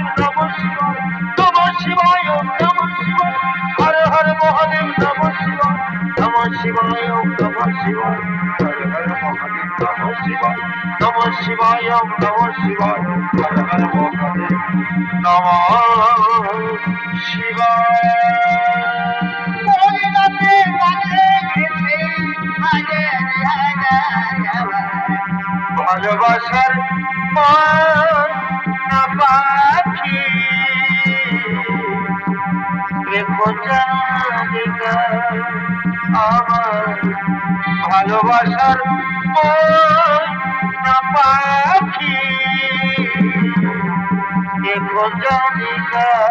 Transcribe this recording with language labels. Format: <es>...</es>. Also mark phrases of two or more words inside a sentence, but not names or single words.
<sa>नमो शिवाय नमो शिवाय नमो शिवाय हर हर महादेव नमो शिवाय नमो शिवाय नमो शिवाय हर हर महादेव नमो शिवाय नमो शिवाय नमो शिवाय हर हर महादेव नमो शिवाय ভালোবাসার</sa> <bn>না পাখি রেখো জানিকা আমার ভালোবাসার না পাখি রেখো জানিকা</bn>